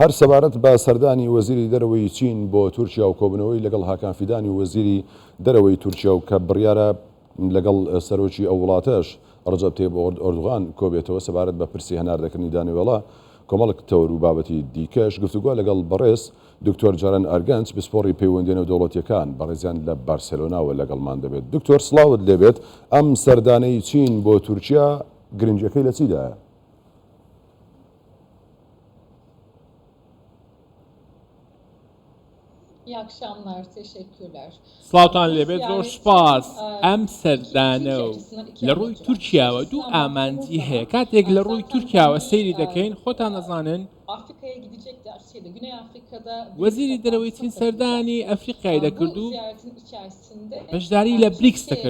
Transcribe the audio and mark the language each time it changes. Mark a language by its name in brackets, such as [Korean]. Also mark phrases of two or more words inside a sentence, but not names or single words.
[Central Kurdish] هەر سەبارەت بە سەردانی وەزیری دەرەوەی چین بۆ تورکیا و کۆبنەوەی لەگەڵ هاکان فیدانی وەزیری دەرەوەی تورکیا و کە بڕیارە لەگەڵ سەرۆکی ئەو وڵاتەش ڕەجەب تەیب ئەردوغان کۆبێتەوە سەبارەت بە پرسی هەناردەکردنی دانیوێڵە کۆمەڵک تەور و بابەتی دیکەش گفتوگۆ لەگەڵ بەڕێز دکتۆر جاران ئەرگەنج پسپۆڕی پەیوەندیە و دەوڵەتیەکان بەڕێزیان لە بارسێلۆناوە لەگەڵمان دەبێت. دکتۆر سڵاوت لێبێت، ئەم سەردانەی چین بۆ تورکیا گرنگەکەی لە چیدایە؟ [Turkish] İyi akşamlar, teşekkürler. [Central Kurdish] سڵاوتان لێبێت، زۆر سوپاس. ئەم سەردانە و لە ڕووی تورکیاوە دوو ئامانجی هەیە. کاتێک لە ڕووی تورکیاوە سەیری دەکەین، خۆتان دەزانن وەزیری دەرەوەی چین سەردانی ئەفریقای دەکرد و بەشداری لە بریکس دەکرد.